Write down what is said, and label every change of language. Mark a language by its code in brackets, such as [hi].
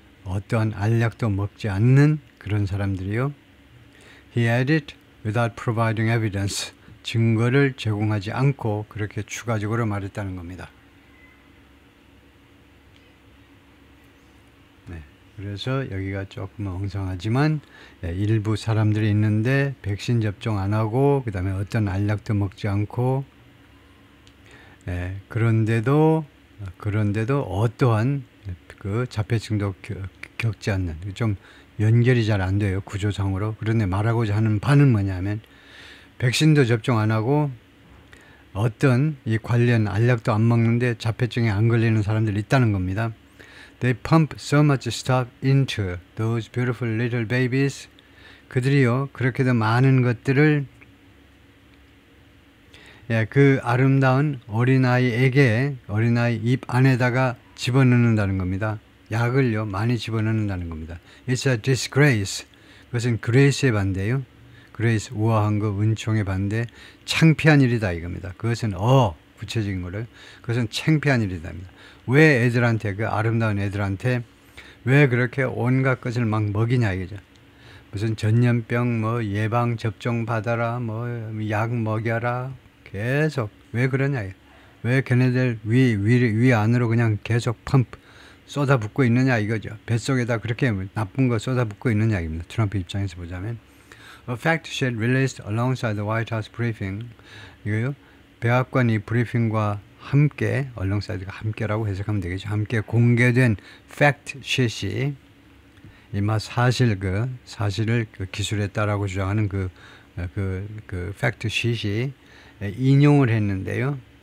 [ko] 어떠한 알약도 먹지 않는 그런 사람들이요. [en] He added without providing evidence. [ko] 증거를 제공하지 않고 그렇게 추가적으로 말했다는 겁니다. 네, 그래서 여기가 조금 엉성하지만 일부 사람들이 있는데 백신 접종 안 하고 그 다음에 어떤 알약도 먹지 않고 그런데도 어떠한 그 자폐증도 겪지 않는 좀 연결이 잘 안 돼요. 구조상으로. 그런데 말하고자 하는 바는 뭐냐면 백신도 접종 안 하고 어떤 이 관련 알약도 안 먹는데 자폐증에 안 걸리는 사람들이 있다는 겁니다. [en] They pump so much stuff into those beautiful little babies. [ko] 그들이요 그렇게도 많은 것들을 그 아름다운 어린아이에게 어린아이 입 안에다가 집어넣는다는 겁니다. 약을요 많이 집어넣는다는 겁니다. [en] It's a disgrace. [ko] 그것은 grace의 반대예요. grace 우아한 거 은총의 반대 창피한 일이다 이겁니다. 그것은 구체적인 거를 그것은 창피한 일이다입니다. 왜 애들한테 그 아름다운 애들한테 왜 그렇게 온갖 것을 막 먹이냐 이거죠. 무슨 전염병 뭐 예방 접종 받아라 뭐 약 먹여라 계속 왜 그러냐 왜 걔네들 위 안으로 그냥 계속 펌프 쏟아붓고 있느냐 이거죠. 뱃속에다 그렇게 나쁜 거 쏟아붓고 있느냐 이겁니다. 트럼프 입장에서 보자면 [en] A fact sheet released alongside the White House briefing [ko] 이거요. 백악관 이 브리핑과 함께 alongside가 함께라고 해석하면 되겠죠. 함께 공개된 fact sheet이 이마 사실을 기술했다라고 주장하는 그 fact sheet이 인용을 했는데요.